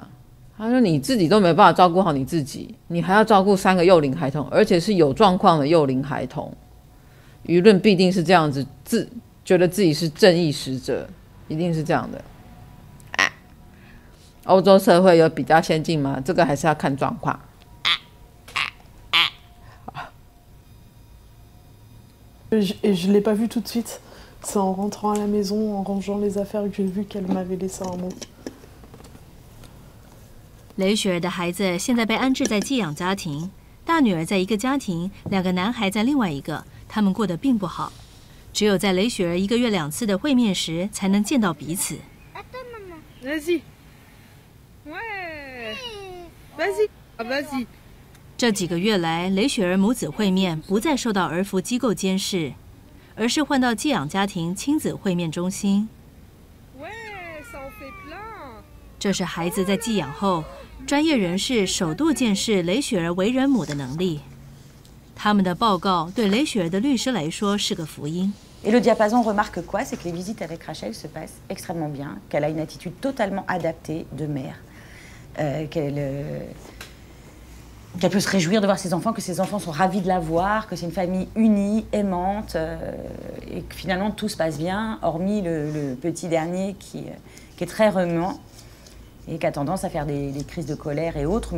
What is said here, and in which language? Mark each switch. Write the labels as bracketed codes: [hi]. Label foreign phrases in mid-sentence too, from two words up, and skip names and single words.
[zh] 他说你自己都没办法照顾好你自己，你还要照顾3个幼龄孩童，而且是有状况的幼龄孩童，舆论必定是这样子，觉得自己是正义使者，一定是这样的。欧洲社会有比较先进吗？这个还是要看状况。 [fr] Et je l'ai pas vu tout de suite. C'est en rentrant à la maison, en rangeant les affaires que j'ai vu qu'elle m'avait laissé un mot. [zh] 雷雪儿的孩子现在被安置在寄养家庭，大女儿在一个家庭，2个男孩在另外一个，他们过得并不好。只有在雷雪儿1个月2次的会面时，才能见到彼此。 [fr] Vas-y. Ouais. Vas-y. Vas-y. [zh] 这几个月来，雷雪儿母子会面不再受到儿福机构监视，而是换到寄养家庭亲子会面中心。这是孩子在寄养后，专业人士首度见识雷雪儿为人母的能力。他们的报告对雷雪儿的律师来说是个福音。 [fr] Et le diapason remarque quoi? C'est que les visites avec Rachel se passent extrêmement bien, qu'elle a une attitude totalement adaptée de mère, qu'elle peut se réjouir de voir ses enfants, que ses enfants sont ravis de la voir, que c'est une famille unie, aimante, et que finalement tout se passe bien, hormis le petit dernier qui est très remuant et qui a tendance à faire des crises de colère et autres.